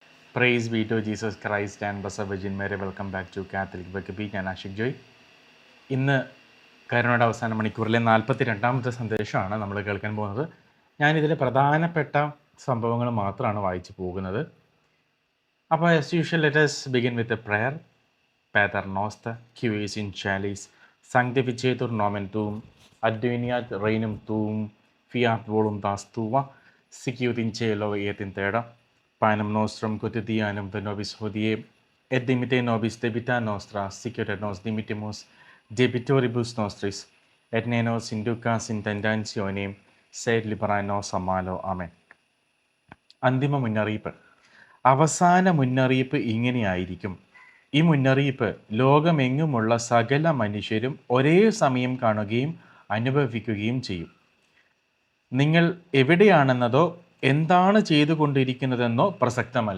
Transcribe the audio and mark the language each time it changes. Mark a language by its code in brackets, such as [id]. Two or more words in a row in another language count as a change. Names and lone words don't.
[en] Praise be to Jesus Christ and Blessed Virgin Mary. Welcome back to Catholic B. ഞാൻ ആഷിക് ജോയ്. [ml] ഇന്ന് കരുണയുടെ അവസാന മണിക്കൂറിലെ 42ാമത്തെ സന്ദേശമാണ് നമ്മൾ കേൾക്കാൻ പോകുന്നത്. ഞാനിതിൽ പ്രധാനപ്പെട്ട സംഭവങ്ങൾ മാത്രമാണ് വായിച്ചു പോകുന്നത്. [en] അപ്പോൾ as usual let us begin with a prayer. [la] Pater noster, qui es in calis, sanctificetur nomen tuum, adveniat regnum tuum, fiat voluntas tua, sicut in cielo et in terra. Panem nostrum quotidianum da nobis hodie, et dimite nobis debita nostra, sicut et nos dimittimus debitoribus nostris, et ne nos inducas in tentationem, sed libera nos a malo. Amen. [ml] അന്തിമ മുന്നറിയിപ്പ്, അവസാന മുന്നറിയിപ്പ് ഇങ്ങനെയായിരിക്കും. ഈ മുന്നറിയിപ്പ് ലോകമെങ്ങുമുള്ള സകല മനുഷ്യരും ഒരേ സമയം കാണുകയും അനുഭവിക്കുകയും ചെയ്യും. നിങ്ങൾ എവിടെയാണെന്നതോ എന്താണ് ചെയ്തുകൊണ്ടിരിക്കുന്നതെന്നോ പ്രസക്തമല്ല.